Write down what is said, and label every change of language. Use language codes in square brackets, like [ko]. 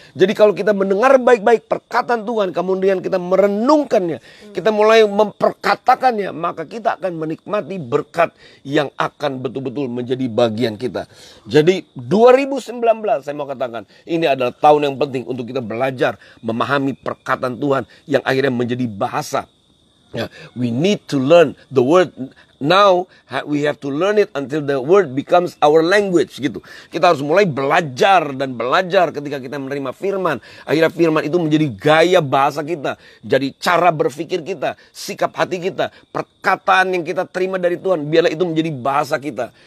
[id] Jadi kalau kita mendengar baik-baik perkataan Tuhan, kemudian kita merenungkannya, kita mulai memperkatakannya, maka kita akan menikmati berkat yang akan betul-betul menjadi bagian kita. Jadi 2019 saya mau katakan, ini adalah tahun yang penting untuk kita belajar memahami perkataan Tuhan yang akhirnya menjadi bahasa. [en] We need to learn the word. Now we have to learn it until the word becomes our language gitu. [id] Kita harus mulai belajar dan belajar ketika kita menerima firman. Akhirnya firman itu menjadi gaya bahasa kita, jadi cara berpikir kita, sikap hati kita, perkataan yang kita terima dari Tuhan, biarlah itu menjadi bahasa kita.